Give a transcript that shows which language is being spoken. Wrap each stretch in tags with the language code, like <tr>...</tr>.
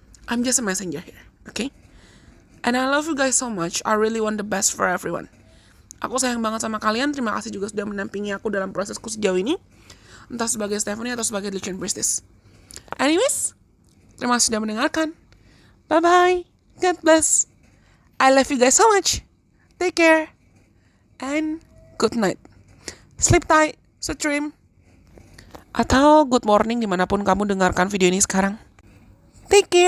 <en>I'm just a messenger here, okay? And I love you guys so much. I really want the best for everyone.</en> <id>Aku sayang banget sama kalian. Terima kasih juga sudah mendampingi aku dalam prosesku sejauh ini, entah sebagai Stephanie atau sebagai Delusion Priestess.</id> <en>Anyways,</en> <id>terima kasih sudah mendengarkan.</id> <en>Bye bye. God bless. I love you guys so much. Take care. And good night. Sleep tight, sweet dream.</en> <id>atau</id> <en>good morning</en> <id>dimanapun kamu dengarkan video ini sekarang.</id> <en>Take care!</en>